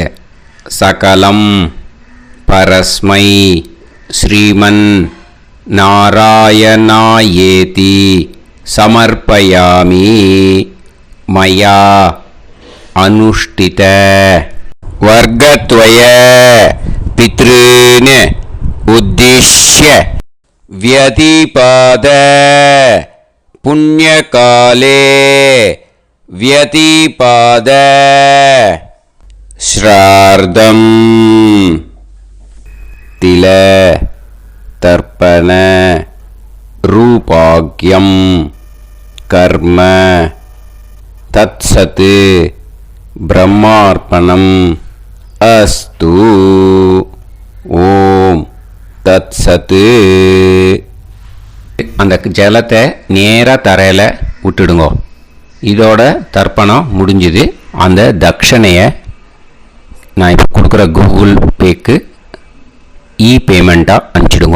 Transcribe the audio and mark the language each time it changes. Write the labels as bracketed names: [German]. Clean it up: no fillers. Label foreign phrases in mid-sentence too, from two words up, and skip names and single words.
[Sanskrit] सकलं परस्मै श्रीमन् नारायणायेति समर्पयामि मया अनुष्ठित वर्गद्वय पितॄन् उद्दिश्य व्यतिपाद पुण्यकाले व्यतिपाद श्रार्धं तिल तर्पण रूपाग्यं कर्म तत्सत् ब्रह्मार्पणम् अस्तु ओम தத்சத்து. [Tamil] அந்த ஜலத்தை நேராக தரையில் விட்டுடுங்க. இதோட தர்ப்பணம் முடிஞ்சுது. அந்த தட்சணையை நான் இப்போ கொடுக்குற கூகுள் பேக்கு பேமெண்ட்டாக அனுப்பிச்சிடுங்க.